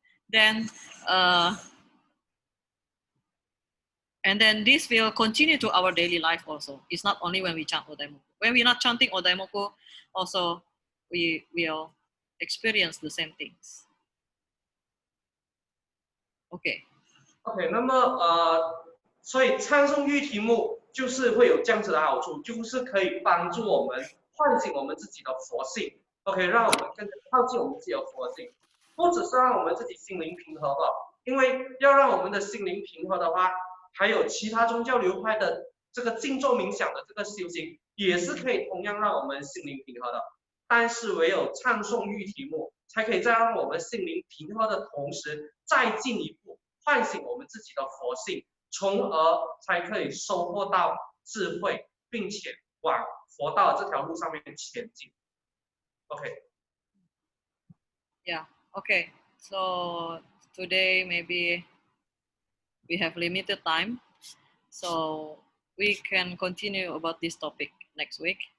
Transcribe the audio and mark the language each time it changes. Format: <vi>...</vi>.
<en>Then, and then this will continue to our daily life also. It's not only when we chant Odaimoku. When we're not chanting Odaimoku, also we will experience the same things. Okay.</en> <zh>OK， 那么所以唱诵玉题目就是会有这样子的好处，就是可以帮助我们唤醒我们自己的佛性。 OK， 让我们更加靠近我们自己的佛性，不只是让我们自己心灵平和吧，因为要让我们的心灵平和的话，还有其他宗教流派的这个静坐冥想的这个修行，也是可以同样让我们心灵平和的。但是唯有唱诵玉题目，才可以在让我们心灵平和的同时，再进一步唤醒我们自己的佛性，从而才可以收获到智慧，并且往佛道这条路上面前进。 OK。</zh> <en>Yeah. Okay. So today maybe we have limited time, so we can continue about this topic next week.</en>